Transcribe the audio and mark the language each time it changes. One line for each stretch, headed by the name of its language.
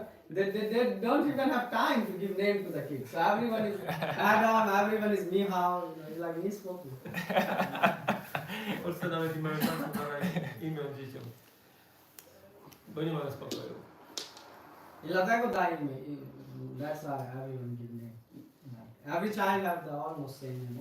English: They don't even have time to give name to the kids. So everyone is Adam, everyone is Mihao, it's like
Polish: nie spokój. W Polsce nawet nie mają czasu na imię dzieciom. Bo nie mają spokoju. I dlatego daje mi,
English: that's why everyone give name. Every child have the almost same name.